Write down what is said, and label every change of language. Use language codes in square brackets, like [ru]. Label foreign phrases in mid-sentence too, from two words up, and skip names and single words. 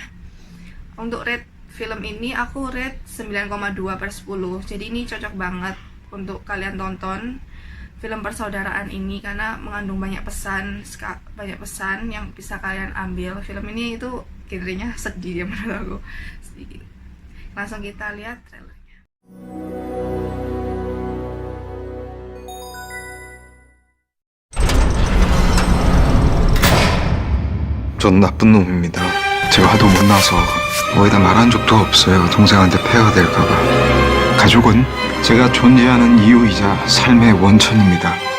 [id] Untuk rate film ini aku rate 9,2/10. Jadi ini cocok banget untuk kalian tonton film persaudaraan ini karena mengandung banyak pesan yang bisa kalian ambil. Film ini itu genrenya sedih ya menurut aku sedikit. Langsung kita lihat trailernya. [ko] 전 나쁜 놈입니다. 제가 하도 못나서 어디다 말한 적도 없어요. 동생한테 폐가 될까봐. 가족은 제가 존재하는 이유이자 삶의 원천입니다.